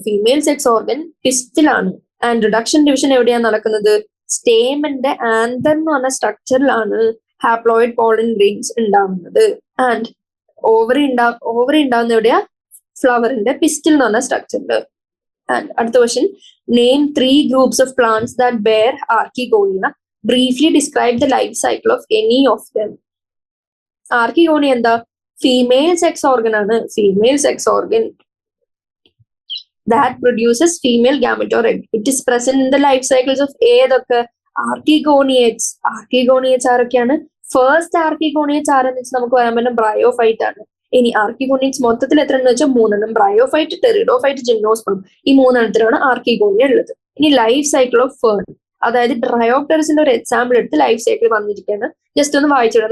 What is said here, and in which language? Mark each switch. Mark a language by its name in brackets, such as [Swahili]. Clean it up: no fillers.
[English] Female sex organ പിസ്റ്റിലാണ്. [Malayalam] And reduction division എവിടെയാണ് നടക്കുന്നത്? സ്റ്റേമന്റെ anther എന്ന് പറഞ്ഞ സ്ട്രക്ചറിലാണ് ഹാപ്ലോയിഡ് പോളൻ ഗ്രെയിൻസ് ഉണ്ടാവുന്നത്. ആൻഡ് ഓവറി ഉണ്ടാവുന്ന എവിടെയാ? ഫ്ലവറിന്റെ പിസ്റ്റിൽ എന്ന് പറഞ്ഞ സ്ട്രക്ചറിൽ. [English] And അടുത്ത question, name 3 groups of plants that bear archegonia. Briefly describe the life cycle of any of them. Archegonia എന്താ? Female sex organ ആണ്. Female sex organ that produces female gametophyte. It is present in the life cycles of ഏതൊക്കെ? Archegoniates. Archegoniates ആരൊക്കെയാണ്? [Malayalam] First ആർക്കിഗോണിയേറ്റ്സ് ആരെന്ന് വെച്ചാൽ നമുക്ക് പറയാൻ പറ്റുന്ന bryophyte ആണ്. ഇനി ആർക്കിഗോണിയേറ്റ്സ് മൊത്തത്തിൽ എത്ര എന്ന് വെച്ചാൽ 3 ബ്രയോഫൈറ്റ്, ടെറിഡോഫൈറ്റ്, ജിംനോസ്പേം. ഈ 3 ആർക്കിഗോണിയ ഉള്ളത്. ഇനി ലൈഫ് സൈക്കിൾ ഓഫ് ഫേൺ, അതായത് ഡ്രയോപ്റ്ററസിന്റെ ഒരു എക്സാമ്പിൾ എടുത്ത് ലൈഫ് സൈക്കിൾ വന്നിരിക്കുകയാണ്. ജസ്റ്റ് ഒന്ന് വായിച്ചിടാം.